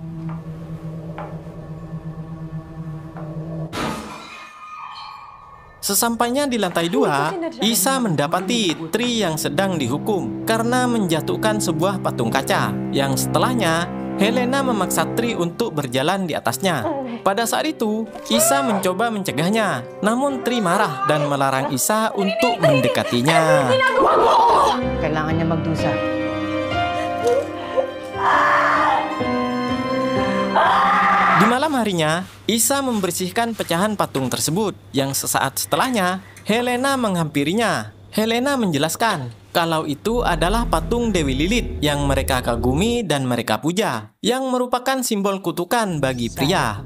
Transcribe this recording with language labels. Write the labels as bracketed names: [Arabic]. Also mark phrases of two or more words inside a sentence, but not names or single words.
[Indonesian] Sesampainya di lantai 2, Isa mendapati Tri yang sedang dihukum karena menjatuhkan sebuah patung kaca, yang setelahnya Helena memaksa Tri untuk berjalan di atasnya. Pada saat itu, Isa mencoba mencegahnya, namun Tri marah dan melarang Isa untuk mendekatinya. [Filipino] Kailangan niya magdusa. [Indonesian] Di malam harinya, Isa membersihkan pecahan patung tersebut, yang sesaat setelahnya, Helena menghampirinya. Helena menjelaskan kalau itu adalah patung Dewi Lilith yang mereka kagumi dan mereka puja, yang merupakan simbol kutukan bagi pria.